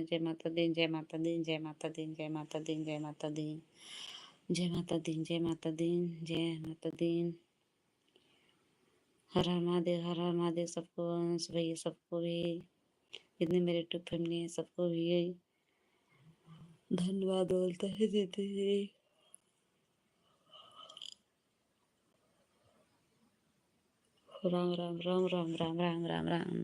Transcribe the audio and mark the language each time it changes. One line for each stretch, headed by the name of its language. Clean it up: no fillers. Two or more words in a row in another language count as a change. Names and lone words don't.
Hindi: जय माता दी, जय माता दी, जय माता दी, जय माता दी, जय माता दी, जय माता दी, जय माता दी, जय माता दी। हर हर महादेव, हर हर महादेव। सबको अंश भैया, सबको भी, जितने मेरे यूट्यूब फैमिली है सबको भी यही धन्यवाद बोलते हैं देते हैं। राम राम राम राम राम राम राम राम।